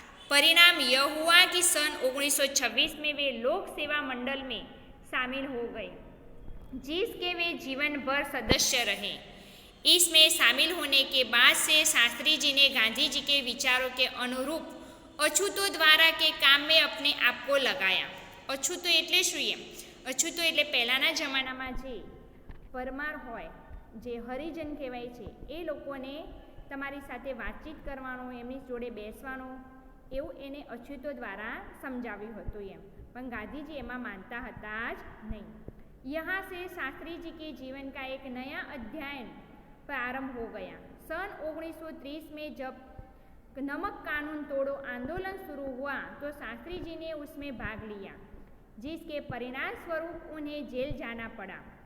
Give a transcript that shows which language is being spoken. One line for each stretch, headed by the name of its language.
Hindi: परिणाम यह हुआ कि सन 1926 में वे लोक सेवा मंडल में शामिल हो गए, जिसके वे जीवन भर सदस्य रहे। इसमें शामिल होने के बाद से शास्त्री जी ने गांधी जी के विचारों के अनुरूप अछूतो द्वारा के काम में अपने आप को लगाया।
Gujarati: अछूतो એટલે શું? અછૂતો એટલે પહેલાંના જમાનામાં જે પરમાર હોય, જે હરિજન કહેવાય છે, એ લોકોને તમારી સાથે વાતચીત કરવાનો, એમની જોડે બેસવાનો, એવું એને અછૂતો દ્વારા સમજાવ્યું હતું એમ. પણ ગાંધીજી એમાં માનતા હતા જ નહીં.
Hindi: यहाँ से शास्त्री जी के जीवन का एक नया अध्याय प्रारंभ हो गया। सन 1930 में जब नमक कानून तोड़ो आंदोलन शुरू हुआ तो शास्त्री जी ने उसमें भाग लिया, जिसके परिणाम स्वरूप उन्हें जेल जाना पड़ा।